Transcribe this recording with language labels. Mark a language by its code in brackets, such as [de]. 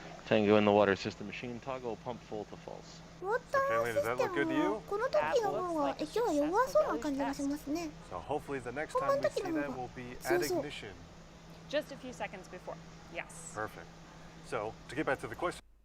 [en] Tango in the water system machine, toggle pump full to false. [ja] ウォーターシステムはこの時の方が液は弱そうな感じがしますね。 [en] So hopefully the next time we see that will be at ignition. Just a few seconds before. Yes. Perfect. So to get back to the question.